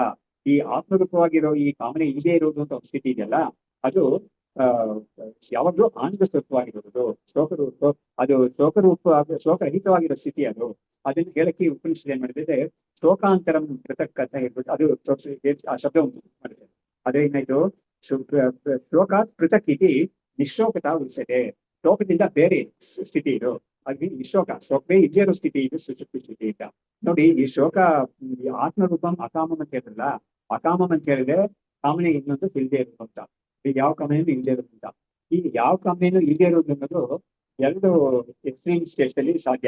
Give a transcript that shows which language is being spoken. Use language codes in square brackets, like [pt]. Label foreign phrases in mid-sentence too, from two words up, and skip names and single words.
[kn] ಈ ಆತ್ಮರೂಪವಾಗಿರೋ ಈ ಕಾಮನೆ ಇಲ್ಲದೆ ಇರೋದು ಅಂತ ಒಂದು ಸ್ಥಿತಿ ಇದೆಯಲ್ಲ, ಅದು ಯಾವಾಗ್ಲೂ ಆನಂದ ಸ್ವರೂಪವಾಗಿರುವುದು. ಅದು ಶೋಕರಹಿತವಾಗಿರೋ ಸ್ಥಿತಿ ಅದು. ಅದನ್ನ ಹೇಳಕ್ಕೆ ಉಪನಿಷತ್ ಏನ್ ಮಾಡಿದ್ರೆ [sa] ಶೋಕಾಂತರಂ ಪೃಥಕ್ [kn] ಅಂತ ಹೇಳ್ಬಿಟ್ಟು ಅದು ಆ ಶಬ್ದ ಉಂಟು ಮಾಡಿದೆ. [sa] ಅದೇ ಏನಾಯ್ತು, ಶೋಕಾತ್ ಪೃಥಕ್ ಇತಿ ನಿಶೋಕತಾ ಉಚ್ಯತೆ. [kn] ಶೋಕದಿಂದ ಬೇರೆ ಸ್ಥಿತಿ ಇದು. ಅಲ್ಲಿ ಶೋಕವೇ ಇಲ್ಲೇ ಇರೋ ಸ್ಥಿತಿ ಇದು ಸುಷುಪ್ತಿ ಸ್ಥಿತಿ ಅಂತ. ನೋಡಿ, ಈ ಶೋಕ [sa] ಆತ್ಮರೂಪಂ ಅಕಾಮಂ [kn] ಅಂತ ಹೇಳಿದ್ರಲ್ಲ, ಅಕಾಮಂ ಅಂತ ಹೇಳಿದ್ರೆ ಕಾಮನೆ ಇನ್ನೊಂದು ಇಲ್ಲದೆ ಇರೋದು ಅಂತ. ಈಗ ಯಾವ ಕಾಮನೆಯನ್ನು ಇಲ್ಲದೆ ಇರೋದು ಅಂತ. ಈ ಯಾವ ಕಾಮನೆಯನ್ನು ಇಲ್ಲದೆ ಇರೋದು ಅನ್ನೋದು ಎರಡು [en] extreme states [kn] ಅಲ್ಲಿ ಸಾಧ್ಯ.